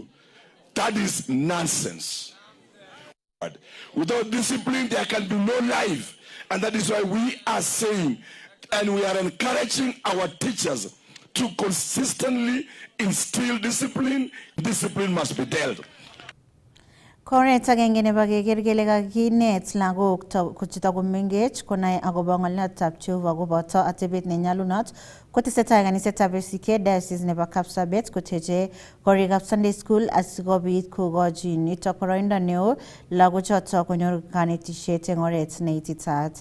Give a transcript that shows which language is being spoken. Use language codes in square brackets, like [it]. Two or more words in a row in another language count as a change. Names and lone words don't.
[en] That is nonsense. Without discipline, there can be no life. And that is why we are saying, and we are encouraging our teachers to consistently instill discipline. Discipline must be dealt. [kln] Koret agenge nebo keker kele kakinet lagok kochetakomengech konai akobo ng'oliotab Jehova koboto atebet nenyalunot kotesetai kanisetab ACK Diocese nebo Kapsabet koteche korikab Sunday School asikobit kokochi nitok boroindo neo lagochoto konyor kanetisiet eng oret neititaat.